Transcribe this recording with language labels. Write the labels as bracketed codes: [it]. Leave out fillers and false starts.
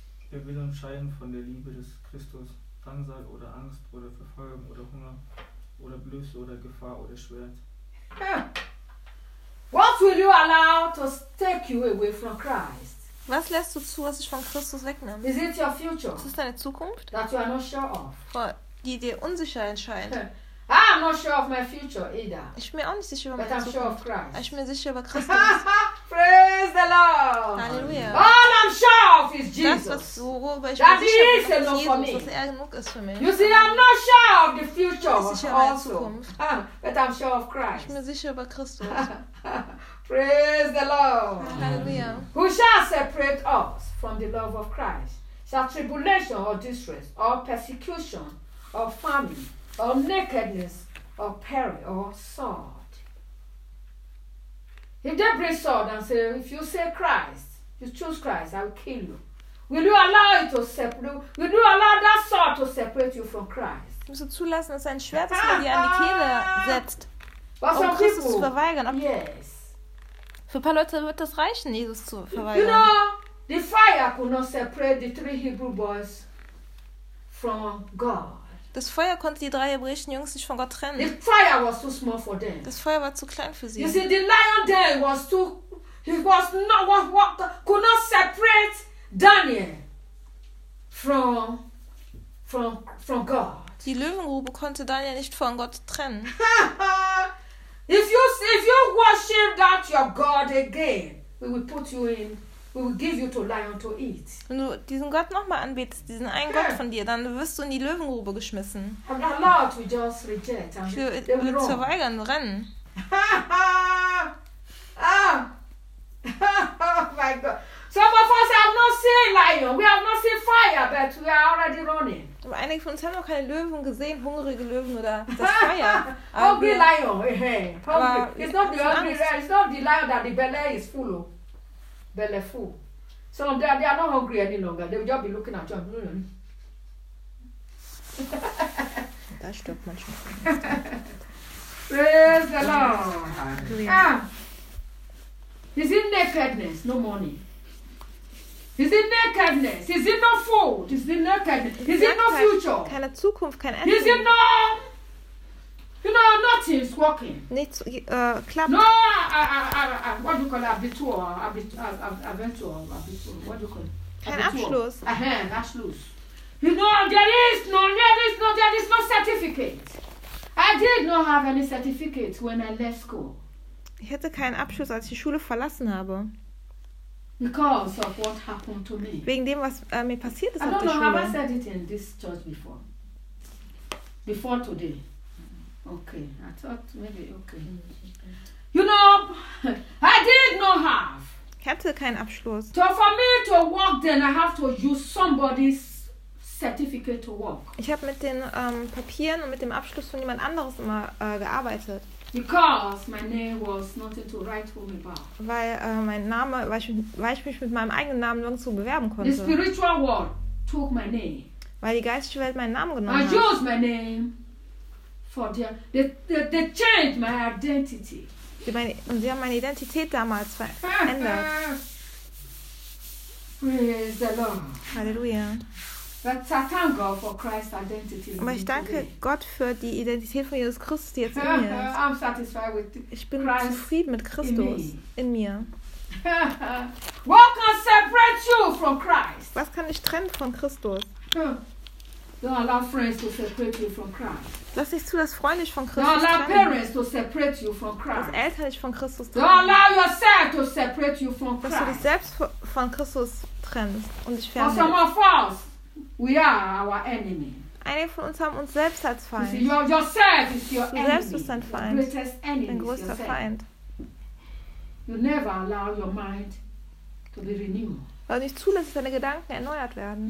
[de] Wer will uns scheiden von der Liebe des Christus? Drangsal oder Angst oder Verfolgung oder Hunger oder Blöße oder Gefahr oder Schwert? [en] Yeah. What will you allow to take you away from Christ? [de] Was lässt du zu, was ich von Christus wegnehme? [en] Is it your future? [de] Ist das deine Zukunft? [en] That you are not sure of. [de] Voll. Die dir unsicher erscheint. [en] I'm not sure of my future either. [de] Ich bin mir auch nicht sicher über meine Zukunft. [en] Sure of Christ. [de] Ich bin mir sicher über Christus. [en] Praise the Lord. [de] Halleluja. [en] All I'm sure of is Jesus. [de] Das, was, worüber ich mir sicher bin, ist Jesus, was er genug ist für mich. [en] You see, I'm not sure of the future [de] ich bin Meine Zukunft. [en] But I'm sure of Christ. [de] Ich bin mir sicher über Christus. [en] Praise the Lord. [de] Halleluja. [en] Who shall separate us from the love of Christ? Shall tribulation or distress or persecution or famine, or nakedness, or peril, or sword. If they bring sword and say, if you say Christ, you choose Christ, I will kill you. Will you allow it to separate? Will you allow that sword to separate you from Christ? [de] Musst du zulassen, dass ein Schwert das dir an die Kehle setzt, um Christus [en] people, [de] zu verweigern? Ob yes. Für ein paar Leute wird das reichen, Jesus zu verweigern. [en] You know, the fire could not separate the three Hebrew boys from God. [de] Das Feuer konnte die drei hebräischen Jungs nicht von Gott trennen. [en] The fire was too small for them. [de] Das Feuer war zu klein für sie. [en] You see, the lion there was too. He was not what could not separate Daniel from God. [de] Die Löwengrube konnte Daniel nicht von Gott trennen. [en] if you worship that your God again, we will put you in. We will give you to lion to eat. [de] Wenn du diesen Gott nochmal anbetest, diesen einen Gott von dir, dann wirst du in die Löwengrube geschmissen. [en] And the Lord will just reject and [de] Für, [en] they will run. [de] Zu verweigern, rennen. [en] Ah. Oh my God. Some of us have not seen lion. We have not seen fire, but we are already running. [de] Aber einige von uns haben noch keine Löwen gesehen, hungrige Löwen oder das Feuer. [en] Hungry lion, hey. Hungry. It's not the lion that the belly is full of. Belly full. So they are not hungry any longer. They will just be looking at you. That stopped my shot. Praise the Lord. Is it nakedness? No money. Is it nakedness? Is it no food? Is it nakedness? Is it no future? [de] Keine Zukunft, kein Ende. [en] Is it no? You know, nothing is working. [de] Nichts, klappt. [en] No, what do you call it? Abitur. [de] Kein Abschluss. [en] Abschluss. You know, there is no certificate. I did not have any certificate when I left school. [de] Ich hatte keinen Abschluss, als ich die Schule verlassen habe. [en] Because of what happened to me. [de] Wegen dem, was mir passiert ist auf der Schule. [en] I don't know, have I said it in this church before? Before today. Okay, I thought maybe, okay. You know, I did not have. [de] Ich hatte keinen Abschluss. [en] So for me to work then, I have to use somebody's certificate to work. [de] Ich habe mit den Papieren und mit dem Abschluss von jemand anderes immer gearbeitet. [en] Because my name was not into right who me bar. [de] Weil mein Name, weil ich mich mit meinem eigenen Namen nirgendwo bewerben konnte. [en] The spiritual world took my name. [de] Weil die geistige Welt meinen Namen genommen hat. [en] I used my name for they changed my identity. [de] Und sie haben meine Identität damals verändert. [en] Praise the Lord. [de] Halleluja. [en] But Satan go for Christ's identity. [de] Aber ich danke [en] today. [de] Gott für die Identität von Jesus Christus, die jetzt in mir ist. [en] I'm satisfied with [de] ich bin Christ zufrieden mit Christus in mir. [en] What can separate you from Christ? [de] Was kann dich trennen von Christus? [en] Don't allow friends to separate you from Christ. [de] Lass nicht zu, dass Freunde dich von Christus trennen. [en] Don't allow parents to separate you from Christ. [de] Dass Eltern dich von Christus trennen. [en] Don't allow yourself to separate you from Christ. [de] Dass du dich selbst von Christus trennst und dich fernhältst. [en] For some of us, we are our enemy. [de] Einige von uns haben uns selbst als Feind. [en] You see, yourself is your enemy. [de] Du selbst bist dein Feind. Dein größter Feind. [en] You never allow your mind to be renewed. [de] Weil du nicht zulässt, dass deine Gedanken erneuert werden.